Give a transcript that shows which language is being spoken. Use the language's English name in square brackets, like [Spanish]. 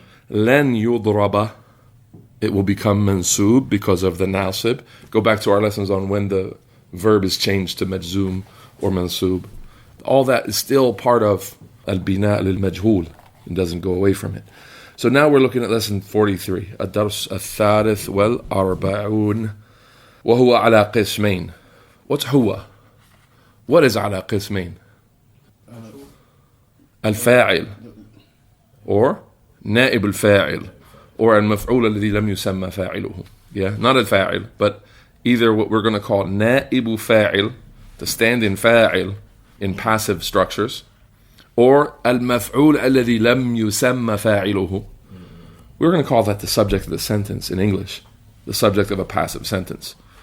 [Arabic] لن يضرب. [English] It will become mansub because of the nasib. Go back to our lessons on when the verb is changed to majzoom or mansub. All that is still part of al-bina lil-majhul. It doesn't go away from it. So now we're looking at lesson 43. [Arabic] الدرس الثالث والأربعون وهو على قسمين. [English] What's هو? What is على قسمين? [Arabic] الفاعل or نائب الفاعل. Or المفعول الذي لم يسمى فاعله. [English] Yeah, not الفاعل, but either what we're going to call نائب فاعل, the stand-in فاعل in passive structures, or [Arabic] المفعول الذي لم يسمى فاعله, [English] we're going to call that the subject of the sentence in English, the subject of a passive sentence.